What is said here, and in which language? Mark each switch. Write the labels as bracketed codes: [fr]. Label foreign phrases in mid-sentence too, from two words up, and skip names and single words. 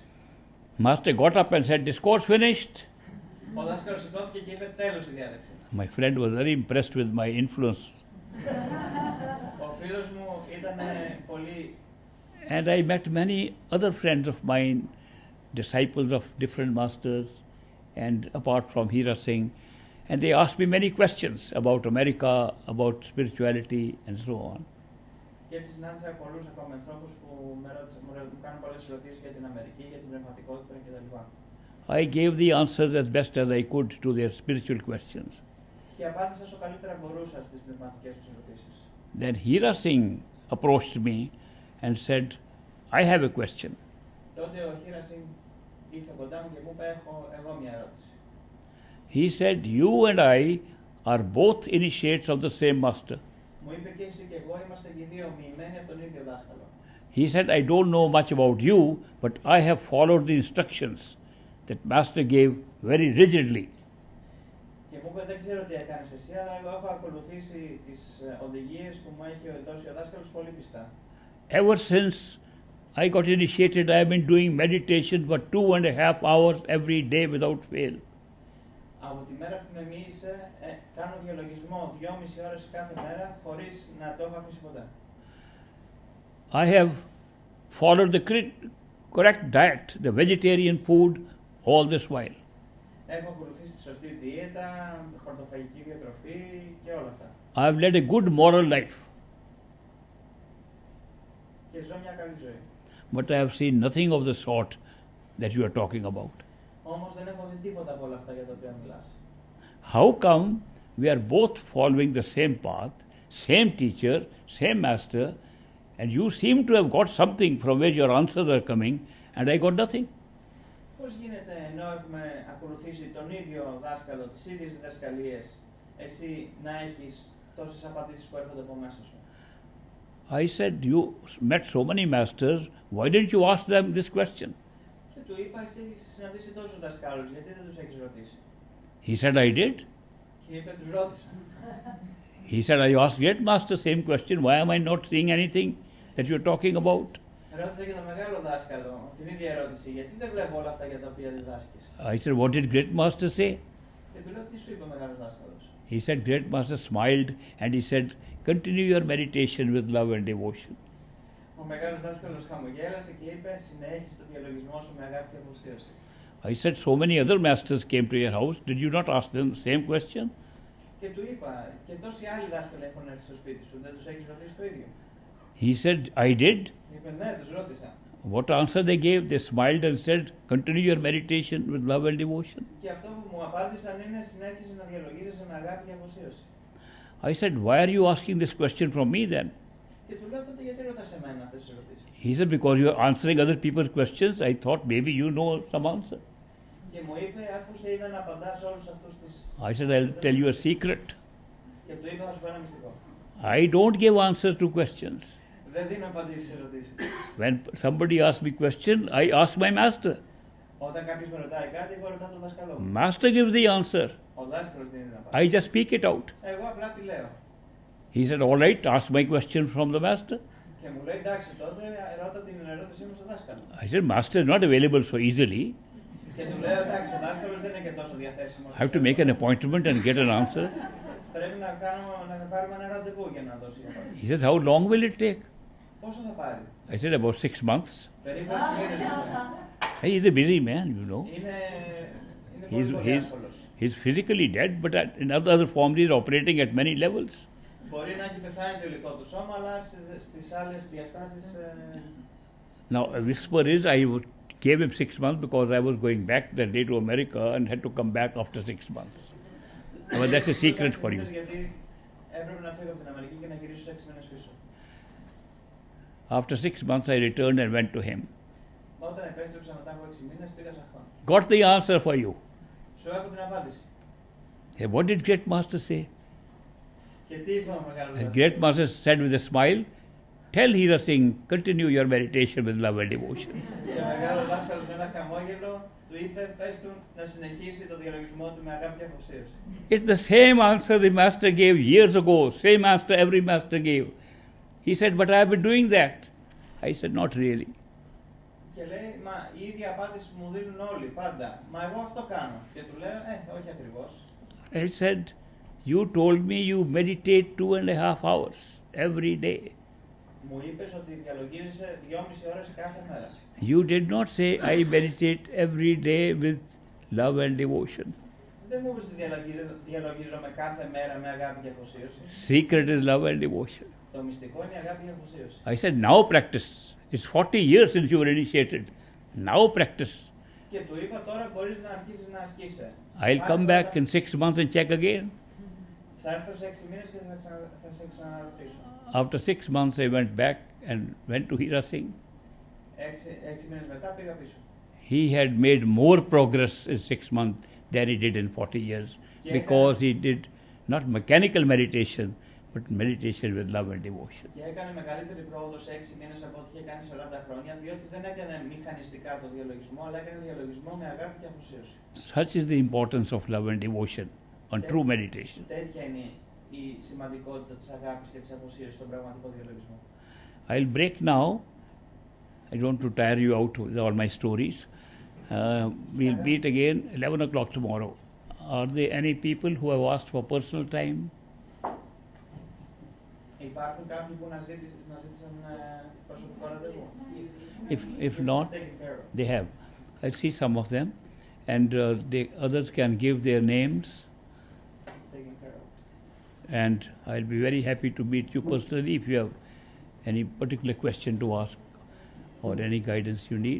[en] Master got up and said, discourse finished. [el] Ο δάσκαλος σηκώθηκε και είπε τέλος η διάλεξη. [en] My friend was very impressed with my influence. [el] Ο φίλος μου ήταν πολύ... [en] And I met many other friends of mine, disciples of different masters, and apart from Hira Singh, and they asked me many questions about America, about spirituality, and so on. [el] Και έτσι συνάντησα πολλούς ακόμα ανθρώπους που μου κάνουν πολλές ερωτήσεις για την Αμερική, για την πνευματικότητα κτλ. [en] I gave the answers as best as I could to their spiritual questions. [el] Και απάντησα όσο καλύτερα μπορούσα στις πνευματικές τους ερωτήσεις. [en] Then Hira Singh approached me and said, I have a question. [el] Τότε ο Hira Singh ήρθε κοντά μου και μου είπε, έχω εγώ μια ερώτηση. [en] He said, you and I are both initiates of the same master. [el] Μου είπε και εσύ και εγώ είμαστε και οι δύο μοιημένοι από τον ίδιο δάσκαλο. [en] He said, I don't know much about you, but I have followed the instructions that master gave very rigidly. [el] Και μου είπε, δεν ξέρω τι έκανες εσύ, αλλά εγώ έχω ακολουθήσει τις οδηγίες που μου έχει δώσει ο δάσκαλος πολύ πιστά. [en] Ever since I got initiated, I have been doing meditation for 2.5 hours every day without fail. [el] Από τη μέρα που με μίλησε, κάνω διαλογισμό 2,5 ώρες κάθε μέρα, χωρίς να το έχω αφήσει ποτέ. [en] I have followed the correct diet, the vegetarian food, all this while. [el] Έχω ακολουθήσει τη σωστή δίαιτα, χορτοφαγική διατροφή και όλα αυτά. [en] I have led a good moral life. [el] Και ζω μια καλή ζωή. [en] But I have seen nothing of the sort that you are talking about. [el] Όμως δεν έχω δει τίποτα από όλα αυτά για τα οποία μιλάς. [en] How come we are both following the same path, same teacher, same master, and you seem to have got something from where your answers are coming, and I got nothing? [el] Πώς γίνεται ενώ έχουμε ακολουθήσει τον ίδιο δάσκαλο, τις ίδιες διδασκαλίες, εσύ να έχεις τόσες απαντήσεις που έρχονται από μέσα σου? [en] I said, you met so many masters, why didn't you ask them this question? [el] Και του είπα, εσύ έχεις συναντήσει τόσους δασκάλους, γιατί δεν τους έχεις ρωτήσει? [en] He said, I did. [el] Και είπε, τους ρώτησα. [en] He said, I asked Great Master same question, why am I not seeing anything that you're talking about? [el] Ρώτησα και τον μεγάλο δάσκαλο την ίδια ερώτηση, γιατί δεν βλέπω όλα αυτά για τα οποία διδάσκεις? [en] I said, what did Great Master say? [el] Και του λέω, τι σου είπε ο μεγάλος δάσκαλος? [en] He said, Great Master smiled and he said, continue your meditation with love and devotion. [el] Ο μεγάλος δάσκαλος χαμογέλασε και είπε, συνέχισε το διαλογισμό σου με αγάπη και αφοσίωση. [en] I said, so many other masters came to your house, did you not ask them the same question? [el] Και του είπα, και τόσοι άλλοι δάσκαλοι έχουν έρθει στο σπίτι σου, δεν τους έχεις ρωτήσει το ίδιο? [en] He said, I did. [el] Είπε, ναι, τους ρώτησα. [en] What answer they gave? They smiled and said, continue your meditation with love and devotion. [el] Και αυτό που μου απάντησαν είναι, συνέχισε να διαλογίζεσαι με αγάπη και αφοσίωση. [en] I said, why are you asking this question from me then? [el] Και του λέω, τότε γιατί ρωτάς εμένα αυτές τις ερωτήσεις? [en] He said, because you are answering other people's questions, I thought maybe you know some answer. [el] Και μου είπε, αφού σε είδα να απαντάς όλους αυτούς τις... [en] I said, I'll tell you a secret. [el] Και του είπα, θα σου πω ένα μυστικό. [en] I don't give answers to questions. [el] Δεν δίνω απαντήσεις σε ερωτήσεις. [en] When somebody asks me a question, I ask my master. [el] Όταν κάποιος με ρωτάει κάτι, εγώ ρωτάω τον δάσκαλό μου. [en] Master gives the answer. [el] Ο δάσκαλος δίνει την απάντηση. [en] I just speak it out. [el] Εγώ απλά τη λέω. [en] He said, all right, ask my question from the master. [el] Και μου λέει, εντάξει, τότε ρώτα την ερώτησή μου στον δάσκαλο. [en] I said, master is not available so easily. [el] Και του λέω, εντάξει, ο δάσκαλος δεν είναι και τόσο διαθέσιμος. [en] I have to make an appointment and get an answer. [el] Πρέπει να πάρουμε ένα ραντεβού για να δώσει την απάντηση. [en] He says, how long will it take? [el] Πόσο θα πάρει? [en] I said, about 6 months. [el] Περίπου 6 μήνες. [en] He is a busy man, you know. [el] Είναι πολύ εύκολος. [en] He's physically dead, but in other forms he's operating at many levels. [el] Μπορεί να έχει πεθάνει το υλικό του σώμα, αλλά στις άλλες διαστάσεις... [en] Now, a whisper is, I gave him 6 months because I was going back that day to America and had to come back after 6 months. But that's a secret for you. [el] Γιατί έπρεπε να φύγω από την Αμερική και να γυρίσω 6 μήνες πίσω. [en] After 6 months I returned and went to him. [el] Όταν επέστρεψα μετά από 6 μήνες, πήγα σε αυτόν. [en] Got the answer for you. [el] Σου έχω την απάντηση. [en] Hey, what did Great Master say? [el] Και τι είπε ο μεγάλος [en] As [el] δάσκαλος? [en] Great Master said with a smile, tell Hira Singh, continue your meditation with love and devotion. [el] Και ο μεγάλος δάσκαλος με ένα χαμόγελο του είπε, πες του να συνεχίσει το διαλογισμό του με αγάπη και αφοσίωση. [en] It's the same answer the Master gave years ago, same answer every Master gave. He said, but I have been doing that. I said, not really. [el] Και λέει, μα η ίδια απάντηση που μου δίνουν όλοι πάντα. Μα εγώ αυτό κάνω. Και του λέω, όχι ακριβώς. [en] I said, You told me you meditate 2.5 hours every day. [el] Μου είπες ότι διαλογίζεσαι 2,5 ώρες κάθε μέρα. [en] You did not say I meditate every day with love and devotion. [el] Δεν μου είπες ότι διαλογίζομαι κάθε μέρα με αγάπη και αφοσίωση. [en] Secret is love and devotion. [el] Το μυστικό είναι η αγάπη και αφοσίωση. [en] I said, now practice. It's 40 years since you were initiated. Now practice. [el] Και του είπα τώρα μπορείς να αρχίσεις να ασκείσαι. [en] I'll come back in 6 months and check again. [el] Θα έρθω σε 6 μήνες και θα σε ξαναρωτήσω. [en] After 6 months I went back and went to Hira Singh. [el] 6 μήνες μετά πήγα πίσω. [en] He had made more progress in 6 months than he did in 40 years because he did not mechanical meditation but meditation with love and devotion. [el] Και έκανε μεγαλύτερη πρόοδο σε 6 μήνες από ό,τι είχε κάνει 40 χρόνια, διότι δεν έκανε μηχανιστικά το διαλογισμό, αλλά έκανε διαλογισμό με αγάπη και αφοσίωση. [en] Such is the importance of love and devotion on true meditation. [el] Τέτοια είναι η σημαντικότητα της αγάπης και της αφοσίωσης στον πραγματικό διαλογισμό. [en] I'll break now. I don't want to tire you out with all my stories. We'll meet again 11 o'clock tomorrow. Are there any people who have asked for personal time? [el] Υπάρχουν κάποιοι που να ζήτησαν προσωπικό ραντεβού. [en] If not, they have. I see some of them, and the others can give their names. And I'll be very happy to meet you personally if you have any particular question to ask or any guidance you need.